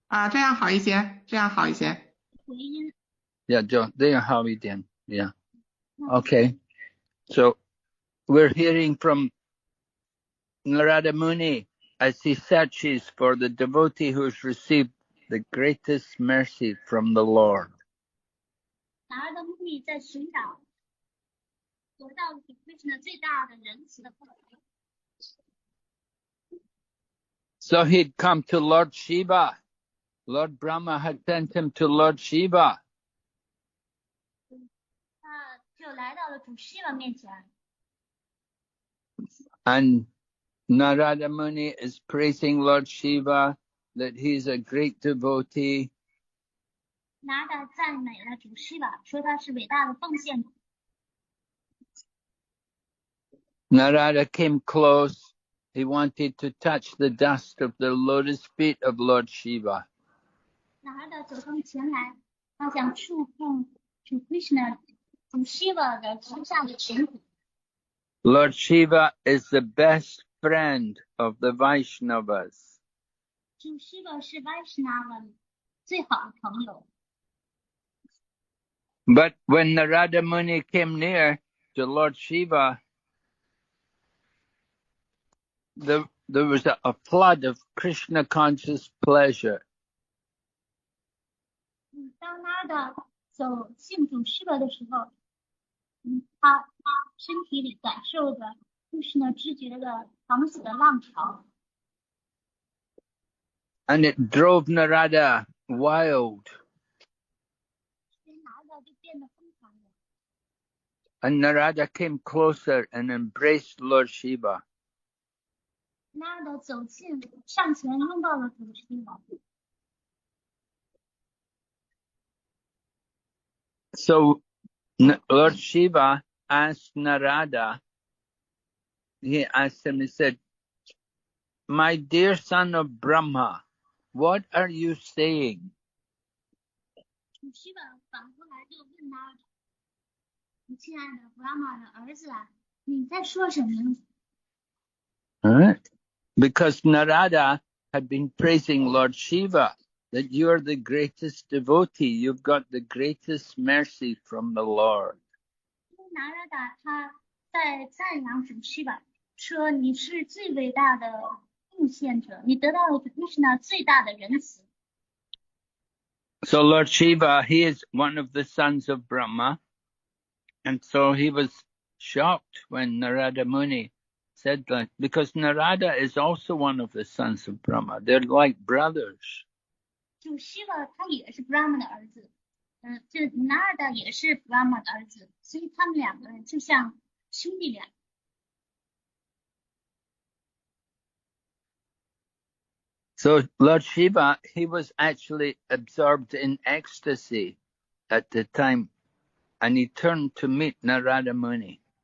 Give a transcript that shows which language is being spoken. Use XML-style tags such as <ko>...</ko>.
<zh>这样好一些，这样好一些。回音。</zh> <en>Yeah,</en> <zh>这样好一点。</zh> <en>Yeah. Okay. So we're hearing from Narada Muni as he searches for the devotee who has received the greatest mercy from the Lord.</en> <zh>拿尔的目的在寻找得到给 Krishna 最大的仁慈的报答。</zh> <en>So he'd come to Lord Shiva. Lord Brahma had sent him to Lord Shiva.</en> <zh>他就来到了主 Shiva 面前。</zh> <en>And Narada Muni is praising Lord Shiva that he's a great devotee.</en> <zh>拿尔赞美了主 Shiva， 说他是伟大的奉献者。</zh> <en>Narada came close. He wanted to touch the dust of the lotus feet of Lord Shiva.</en> <zh>拿尔走上前来，他想触碰主 Krishna 主 Shiva 的头上的尘土。</zh> <en>Lord Shiva is the best friend of the Vaishnavas.</en> <zh>主 Shiva 是 Vaishnava 最好的朋友。</zh> <en>But when Narada Muni came near to Lord Shiva, there was a flood of Krishna conscious pleasure.</en> <zh>当拿尔走近主 Shiva 的时候，他身体里感受着 Krishna 知觉的狂喜的浪潮。</zh> <en>And it drove Narada wild.</en> <zh>所以拿尔就变得疯狂了。</zh> <en>And Narada came closer and embraced Lord Shiva.</en> <zh>拿尔走近，上前拥抱了主 Shiva。</zh> <en>So Lord Shiva asked Narada, he asked him, he said, "My dear son of Brahma, what are you saying?"</en> <zh>主 Shiva 反过来就问拿尔：“你亲爱的 Brahma 的儿子啊，你在说什么？”</zh> <en>Because Narada had been praising Lord Shiva, that you're the greatest devotee, you've got the greatest mercy from the Lord.</en> <zh>拿尔他在赞扬主 Shiva， 说你是最伟大的贡献者，你得到了主 Krishna 最大的仁慈。</zh> <en>So Lord Shiva, he is one of the sons of Brahma, and so he was shocked when Narada Muni said that, because Narada is also one of the sons of Brahma. They're like brothers.</en> <zh>主 Shiva 他也是 Brahma 的儿子，就拿尔也是 Brahma 的儿子，所以他们两个人就像兄弟俩。</zh> <en>So Lord Shiva, he was actually absorbed in ecstasy at the time, and he turned to meet Narada Muni.</en>